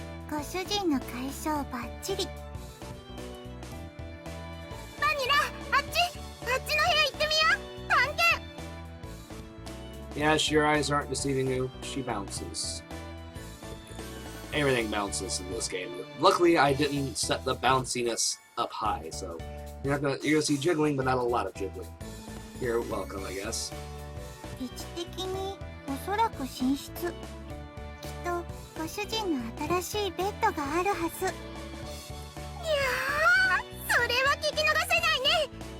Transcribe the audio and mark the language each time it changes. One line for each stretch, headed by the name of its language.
Japanese: ご主人の解消バッチリ。バニラ、あっちの部屋行ってみよう。
English: Yes, your eyes aren't deceiving you. She bounces. Everything bounces in this game. Luckily, I didn't set the bounciness up high, so you're gonna see jiggling, but not a lot of jiggling. You're welcome, I guess.
Japanese: 位置的におそらく寝室。きっとご主人の新しいベッドがあるはず。いやー、それは聞き逃せないね。